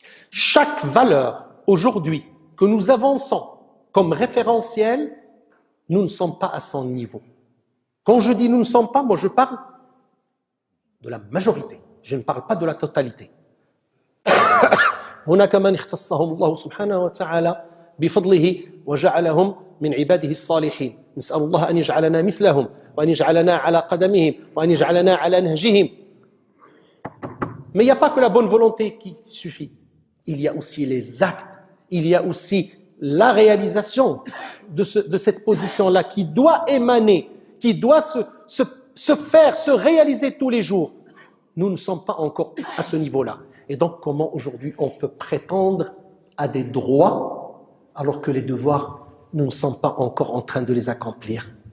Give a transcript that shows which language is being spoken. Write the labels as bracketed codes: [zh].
[fr] Chaque valeur aujourd'hui que nous avançons comme référentiel, nous ne sommes pas à son niveau. Quand je dis nous ne sommes pas, moi je parle de la majorité. Je ne parle pas de la totalité. [ar] هناك من اختصهم الله سبحانه وتعالى بفضله وجعلهم من عباده الصالحين. نسأل الله أن يجعلنا مثلهم وأن يجعلنا على قدمهم وأن يجعلنا على نهجهم. [fr] Mais il n'y a pas que la bonne volonté qui suffit. Il y a aussi les actes. Il y a aussi la réalisation de cette position-là qui doit émaner, qui doit se faire, se réaliser tous les jours. Nous ne sommes pas encore à ce niveau-là. Et donc, comment aujourd'hui on peut prétendre à des droits alors que les devoirs, nous ne sommes pas encore en train de les accomplir?